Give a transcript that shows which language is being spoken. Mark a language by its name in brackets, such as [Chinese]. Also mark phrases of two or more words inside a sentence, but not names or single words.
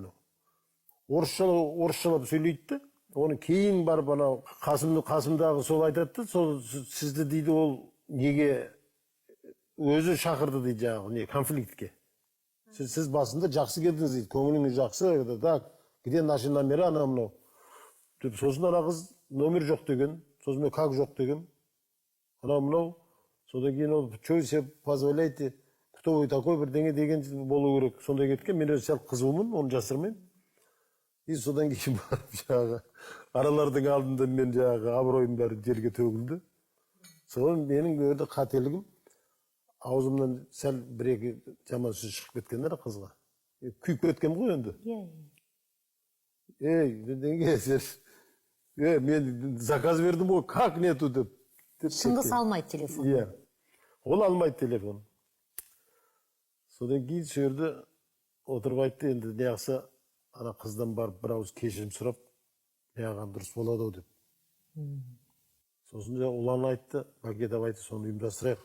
[Kazakh] Орысшалап сөйлейді. Оны кейін барып анау қасымдағы сол айтады, сол сізді дейді, ол неге өзі шақырды дейді, жаңағы конфликтке. Сіз басында жақсы келдіңіз дейді, көңіліңіз жақсы, [Russian] так, где наши номера, [Kazakh] анау. Сосын ана қыз номер жоқ деген, сосын мен как жоқ деген, анау. Содан кейін ол, [Russian] что вы себе позволяете, кто вы такой, [Kazakh] бірдеңе деген болу керек. Сонда кеткен, мен өзі сәл қызуымын, оны жасырмаймын. И содан кейін барып жаңағы аралардың алдында мен жаңағы абыройым бәрі жерге төгілді. Содан менің өте қателігім, аузымнан сәл бір-екі жаман сөз шығып кеткендер қызға. күйіп кеткем ғой енді. Иә. Неге сен? Мен заказ бердім ғой, [Russian] как нету деп. [Kazakh] Шыңғыс алмайды телефон. Иә. Ол алмайды телефон. Содан кейін сол жерде отырып айтты, енді неғысы ана қыздан барып бір ауыз кешірім сұрап, неғаған дұрыс болады ау деп. Сосын ұлан айтты, Бакетов айтты, соны ұйымдастырайық.